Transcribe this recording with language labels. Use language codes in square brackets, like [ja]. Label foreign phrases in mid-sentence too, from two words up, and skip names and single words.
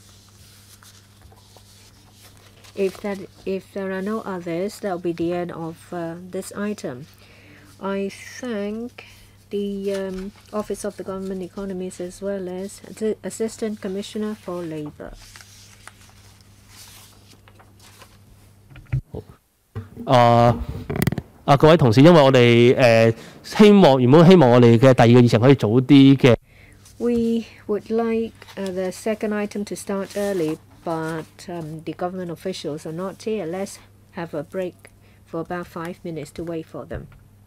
[en] If there are no others, that will be the end of this item. I thank the Office of the Government Economist as well as the Assistant Commissioner for Labour. [yue] 各位同事，因為我哋原本希望我哋嘅第二個議程可以早啲嘅。 [en] We would like the second item to start early, but the government officials are not here. Let's have a break for about 5 minutes to wait for them.